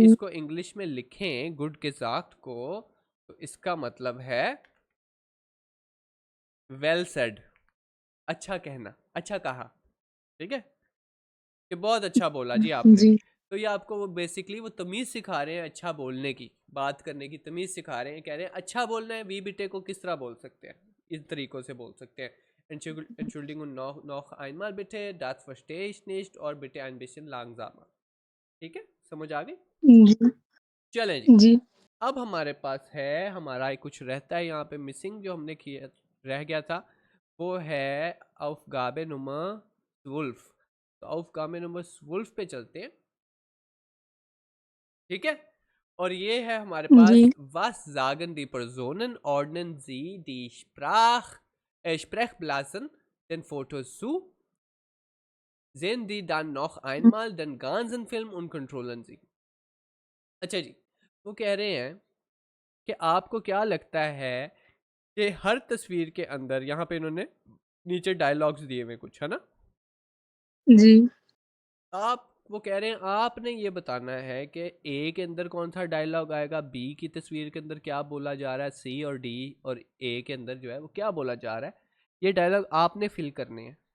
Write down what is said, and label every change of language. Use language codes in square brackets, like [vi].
[hi] इसको इंग्लिश में लिखें गुड के जाक को, तो इसका मतलब है वेल सेड, अच्छा कहना, अच्छा कहा, ठीक है, कि बहुत अच्छा बोला जी आपने। जी, तो ये आपको वो बेसिकली वो तमीज़ सिखा रहे हैं, अच्छा बोलने की, बात करने की तमीज़ सिखा रहे हैं। कह रहे हैं अच्छा बोलना है, वी बिटे को किस तरह बोल सकते हैं, इन तरीकों से बोल सकते हैं। [de] Entschuldigung noch einmal bitte, das verstehe ich nicht, [hi] और [de] bitte ein bisschen langsamer। [hi] ठीक है, समझ आ गई। जी, चलें जी, जी, अब हमारे पास है, हमारा कुछ रहता है यहाँ पे मिसिंग, जो हमने किया रह गया था, वो है [de] Aufgabe Nummer 12। [hi] तो [de] Aufgabe Nummer 12 [hi] पे चलते हैं, ठीक है। और ये है हमारे जी, पास, [de] was sagen die Personen, ordnen sie die Sprechblasen den Fotos zu, sehen die dann noch einmal den ganzen Film und controllen sie। [hi] अच्छा जी, वो कह रहे हैं कि आपको क्या लगता है कि हर तस्वीर के अंदर, यहाँ पे इन्होंने नीचे डायलॉग्स दिए हुए कुछ, है ना, जी, आप वो कह रहे हैं आपने ये बताना है कि ए के अंदर कौन सा डायलॉग आएगा, बी की तस्वीर के अंदर क्या बोला जा रहा है, सी और डी और ए के अंदर जो है वो क्या बोला जा रहा है, ये डायलॉग आपने फिल करने हैं।